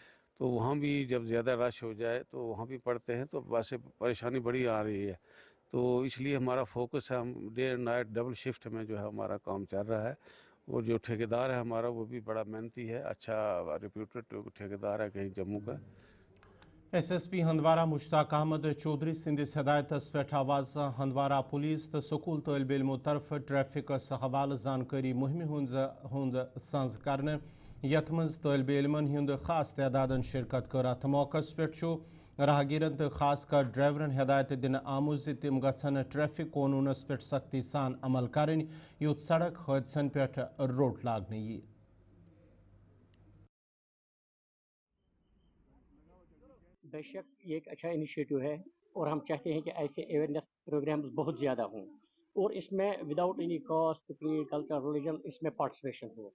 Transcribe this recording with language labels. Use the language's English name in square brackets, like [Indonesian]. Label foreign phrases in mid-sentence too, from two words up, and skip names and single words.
[Urdu] تو وہاں بھی جب زیادہ رش ہو جائے تو وہاں بھی پڑھتے ہیں تو ویسے پریشانی بڑی آ رہی ہے. تو اس لیے ہمارا فوکس ہے ہم [English] day and night double shift [Urdu] میں جو ہے ہمارا کام چل رہا ہے. اور جو ٹھیکیدار ہے ہمارا وہ بھی بڑا محنتی ہے اچھا ریپیوٹڈ ٹھیکیدار ہے کہیں جموں کا. [Kashmiri] ایس ایس پی ہندوارہ مشتاق احمد چودھری سندس ہدایتس پہ آواز ہندوارہ پولیس تو سکول طالب علموں طرف ٹریفکس حوالہ زانکاری مہم ہند سنز کرنے یت مز طالب علمن ہند خاص تعداد شرکت کر. ات موقع پہ راہگیرن تو خاص کر ڈرائیورن ہدایت دن آمت تم گھن ٹریفک قونونس پہ سختی سان عمل کریں یوت سڑک حادثن پہ روٹ لاگنے یہ. [Urdu] بے شک یہ ایک اچھا انیشیٹو ہے اور ہم چاہتے ہیں کہ ایسے [English] awareness programs [Urdu] بہت زیادہ ہوں اور اس میں [English] without any caste creed culture religion [Urdu] اس میں پارٹیسپیشن ہو.